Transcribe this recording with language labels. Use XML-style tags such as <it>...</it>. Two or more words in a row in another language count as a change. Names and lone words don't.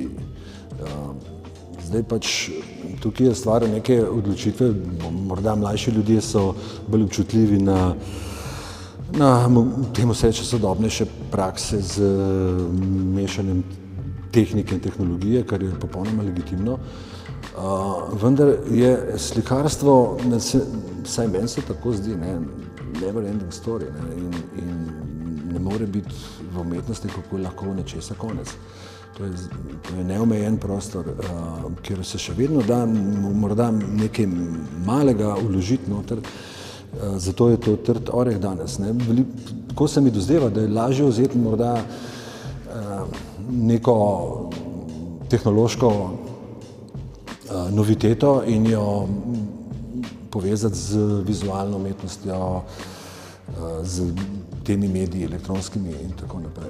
<sl>Zdaj pač tukaj je stvar neke odločitve, morda mlajši ljudje so bolj občutljivi na temu vse sodobnejše prakse z mešanjem tehnike in tehnologije, kar je popolnoma legitimno. Vendar je slikarstvo, vsaj meni se tako zdi,</sl> <en>never ending story,</en> <sl>in ne more biti v umetnosti, kako lahko nečesa konec. To je neomejen prostor, kjer se še vedno da morda nekaj malega vložiti noter, zato je to trd oreh danes. Tako se mi dozdeva, da je lažje vzeti morda neko tehnološko noviteto in jo povezati z vizualno umetnostjo, z temi mediji, elektronskimi in tako naprej.</sl>